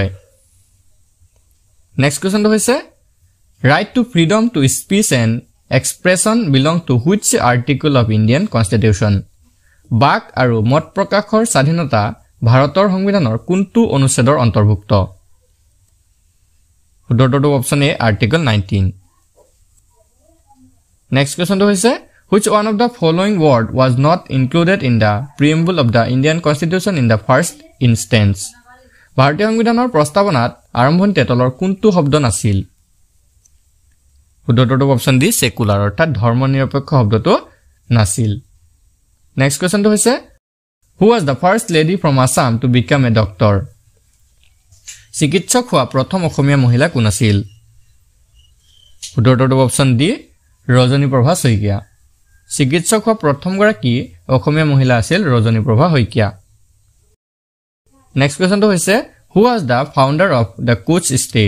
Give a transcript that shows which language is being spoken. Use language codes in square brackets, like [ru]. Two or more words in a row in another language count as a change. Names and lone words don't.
[as] নেক্সট কুৱেশ্যনটো হৈছে [en] Right to freedom to speech and expression belong to which article of Indian Constitution? [as] বাক আৰু মত প্ৰকাশৰ স্বাধীনতা ভাৰতৰ সংবিধানৰ কোনটো অনুচ্ছেদৰ অন্তৰ্ভুক্ত? শুদ্ধ উত্তৰটো অপচন এ আৰ্টিকল 19। নেক্সট কুৱেশ্যনটো হৈছে [en] which one of the following word was not included in the preamble of the Indian Constitution in the first instance? [as] ভাৰতীয় সংবিধানৰ প্ৰস্তাৱনাত আৰম্ভণিতে তলৰ কোনটো শব্দ নাছিল? শুদ্ধ উত্তৰটো অপচন ডি সেকুলাৰ অৰ্থাৎ ধৰ্মনিৰপেক্ষ শব্দটো নাছিল। নেক্সট কুৱেশ্যনটো হৈছে [en] who was the first lady from Assam to become a doctor? [as] চিকিৎসক হোৱা প্ৰথম অসমীয়া মহিলা কোন আছিল? শুদ্ধ উত্তৰটো অপচন ডি ৰজনীপ্ৰভা শইকীয়া। চিকিৎসক হোৱা প্ৰথমগৰাকী অসমীয়া মহিলা আছিল ৰজনীপ্ৰভা শইকীয়া। নেক্সট কুৱেশ্যনটো হৈছে [en] Who was the founder of the Koch state?